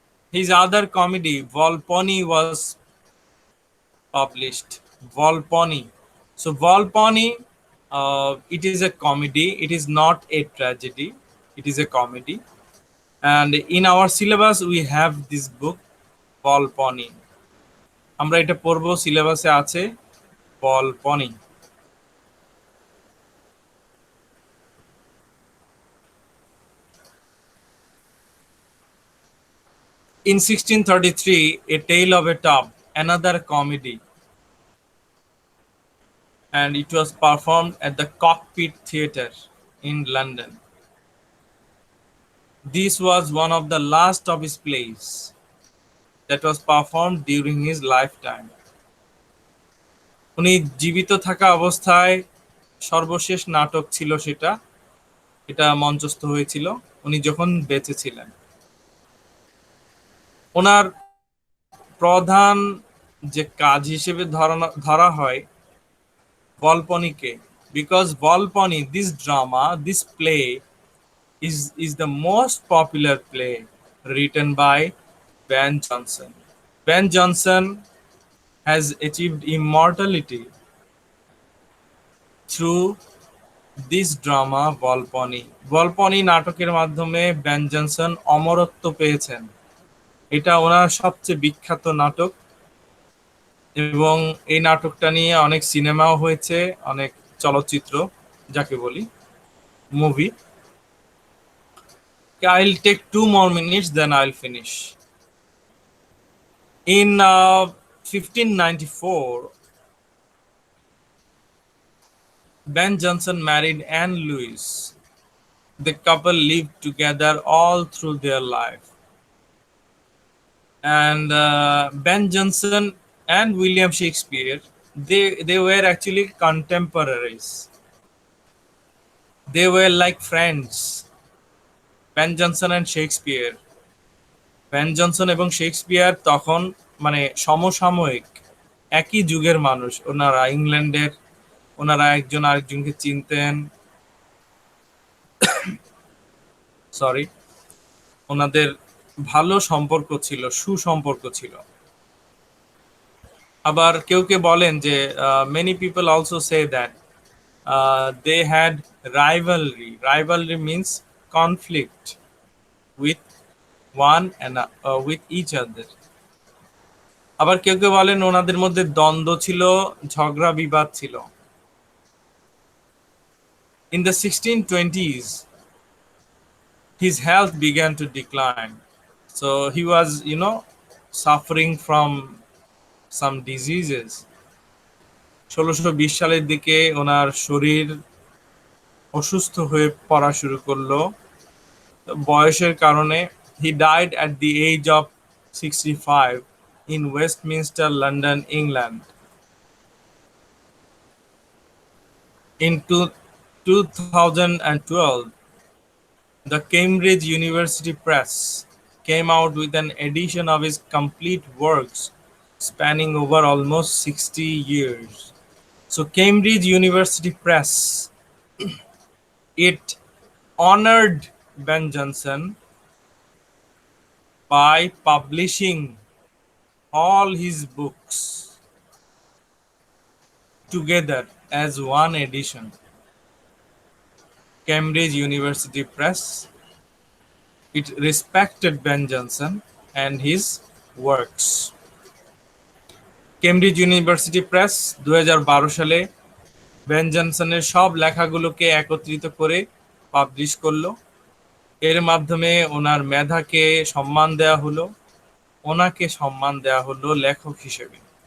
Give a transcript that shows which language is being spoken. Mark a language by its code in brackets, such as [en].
[en] His other comedy, Volpone, was published. Volpone. So Volpone, it is a comedy. It is not a tragedy. It is a comedy. And in our syllabus, we have this book, Volpone. [bn] আমরা এটা পড়বো, সিলেবাসে আছে Volpone. [en] In 1633, A Tale of a Tub, another comedy, and it was performed at the Cockpit Theatre in London. This was one of the last of his plays that was performed during his lifetime. [bn] উনি জীবিত থাকা অবস্থায় সর্বশেষ নাটক ছিল সেটা, এটা মঞ্চস্থ হয়েছিল উনি যখন বেঁচে ছিলেন। ওনার প্রধান যে কাজ হিসেবে ধরা হয় [en] Volpone, because Volpone, this drama, this play is the most popular play written by Ben Jonson. Ben Jonson has achieved immortality through this drama Volpone. [bn] Volpone নাটকের মাধ্যমে বেন জনসন অমরত্ব পেয়েছেন। এটা ওনার সবচেয়ে বিখ্যাত নাটক এবং এই নাটকটা নিয়ে অনেক সিনেমাও হয়েছে, অনেক চলচ্চিত্র যাকে বলি movie. [en] I'll take 2 more minutes, then I'll finish. In 1594, Ben Jonson married Anne Louise. The couple lived together all through their life. And Ben Jonson and William Shakespeare, they were actually contemporaries. They were like friends. Ben Jonson and Shakespeare. [bn] Ben Jonson এবং Shakespeare তখন মানে সমসাময়িক, একই যুগের মানুষ। ওনারা ইংল্যান্ডের, ওনারা একজন আরেকজনকে চিনতেন। সরি, ওনাদের ভালো সম্পর্ক ছিল, সুসম্পর্ক ছিল। আবার কেউ কেউ বলেন যে [en] many people also say that they had rivalry. Rivalry means conflict with one and with each other. [bn] আবার কেউ কেউ বলেন ওনাদের মধ্যে দ্বন্দ্ব ছিল, ঝগড়া বিবাদ ছিল। [en] In the 1620s, his health began to decline. So he was, suffering from some diseases. [bn] 1620 সালের দিকে ওনার শরীর অসুস্থ হয়ে পড়া শুরু করলো বয়সের কারণে। [en] He died at the age of 65 in Westminster, London, England. In 2012, the Cambridge University Press came out with an edition of his complete works spanning over almost 60 years. So Cambridge University Press, it honored Ben Jonson by publishing all his books together as one edition. Cambridge University Press, it respected Ben Jonson and his works. [bn] Cambridge University Press 2012 সালে Ben জনসনের সব লেখাগুলোকে একত্রিত করে publish করলো। এর মাধ্যমে ওনার মেধাকে সম্মান দেওয়া হলো, ওনাকে সম্মান দেওয়া হলো লেখক হিসেবে।